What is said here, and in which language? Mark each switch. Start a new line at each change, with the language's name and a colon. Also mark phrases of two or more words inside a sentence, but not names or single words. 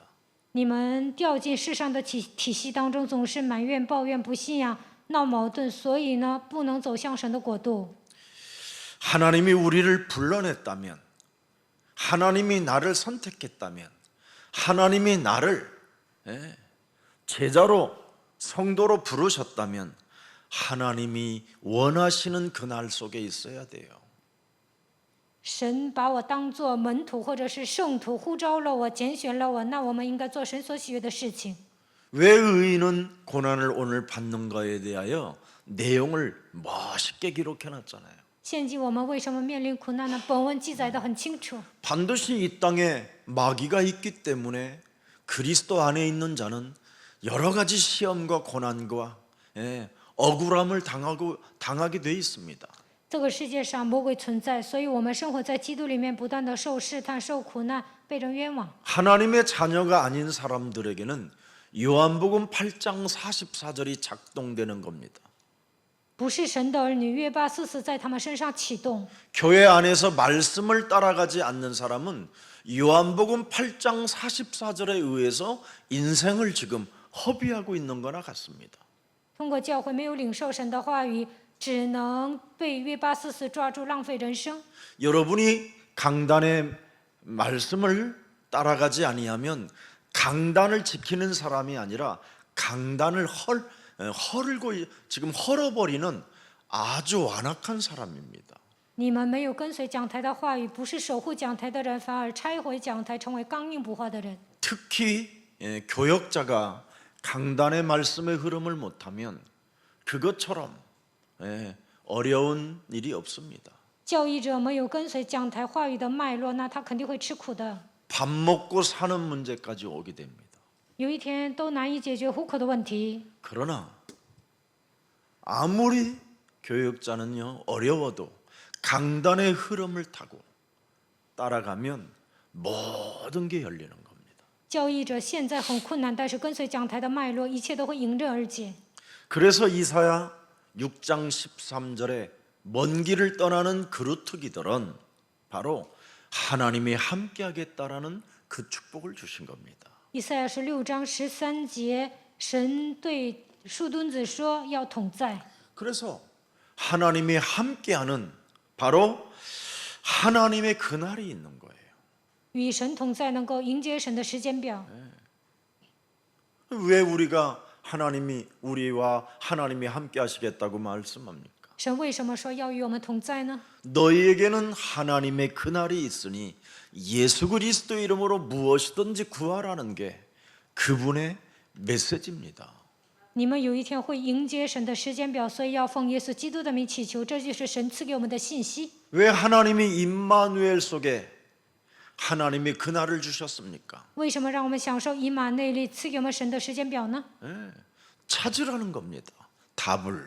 Chinese: 你们掉进世上的体系当中，总是埋怨、抱怨、不信仰、闹矛盾，所以呢，不能走向神的国度。
Korean: 하나님이 우리를 불러냈다면, 하나님이 나를 선택했다면, 하나님이 나를 제자로 성도로 부르셨다면 하나님이 원하시는 그날 속에 있어야 돼요.
Chinese: 神把我当作门徒或者是圣徒，呼召了我，拣选了我，那我们应该做神所喜悦的事情。
Korean: 왜 의인은 고난을 오늘 받는가에 대하여 내용을 멋있게 기록해놨잖아요.
Chinese: 现今我们为什么面临苦难呢？本文记载得很清楚。
Korean: 반드시 이 땅에 마귀가 있기 때문에 그리스도 안에 있는 자는 여러 가지 시험과 고난과 억울함을 당하게 돼 있습니다.
Chinese: 这个世界上魔鬼存在，所以我们生活在基督里面，不断的受试探、受苦难，被人冤枉。
Korean: 하나님의 자녀가 아닌 사람들에게는 요한복음 8장 44절이 작동되는 겁니다.
Chinese: 不是神的儿女，约巴44在他们身上启动。
Korean: 교회 안에서 말씀을 따라가지 않는 사람은 요한복음 8장 44절에 의해서 인생을 지금 허비하고 있는 거나 같습니다.
Chinese: 通过教会没有领受神的话语，只能被约巴44抓住，浪费人生。
Korean: 여러분이 강단의 말씀을 따라가지 아니하면 강단을 지키는 사람이 아니라 강단을 헐고 지금 헐어버리는 아주 완악한 사람입니다.
Chinese: 你们没有跟随讲台的话语，不是守护讲台的人，反而拆毁讲台，成为刚硬不化的人。
Korean: 특히 교역자가 강단의 말씀의 흐름을 못하면 그것처럼 어려운 일이 없습니다.
Chinese: 教义者没有跟随讲台话语的脉络，那他肯定会吃苦的。
Korean: 밥 먹고 사는 문제까지 오게 됩니다.
Chinese: 有一天都难以解决糊口的问题。
Korean: 그러나 아무리 교역자는요 어려워도 강단의 흐름을 타고 따라가면 모든 게 열리는 겁니다.
Chinese: 教义者现在很困难，但是跟随讲台的脉络，一切都会迎刃而解。
Korean: 그래서 이사야 6장 13절에 먼 길을 떠나는 그루터기들은 바로 하나님이 함께하겠다라는 그 축복을 주신 겁니다.
Chinese: 以赛亚是6章13节，神对树墩子说要同在。
Korean: 그래서 하나님이 함께하는 바로 하나님의 그날이 있는 거예요.
Chinese: 与神同在，能够迎接神的时间表。
Korean: 왜 우리가 우리와 하나님이 함께하시겠다고 말씀합니까?
Chinese: 神为什么说要与我们同在呢？
Korean: 너희에게는 하나님의 그날이 있으니 예수 그리스도 이름으로 무엇이든지 구하라는 게 그분의 메시지입니다.
Chinese: 你们有一天会迎接神的时间表，所以要奉耶稣基督的名祈求，这就是神赐给我们的信息。
Korean: 왜 하나님이 임마누엘 속에 하나님이 그날을 주셨습니까?
Chinese: 为什么让我们享受以马内利赐给我们神的时间表呢？
Korean: 찾으라는 겁니다. 답을.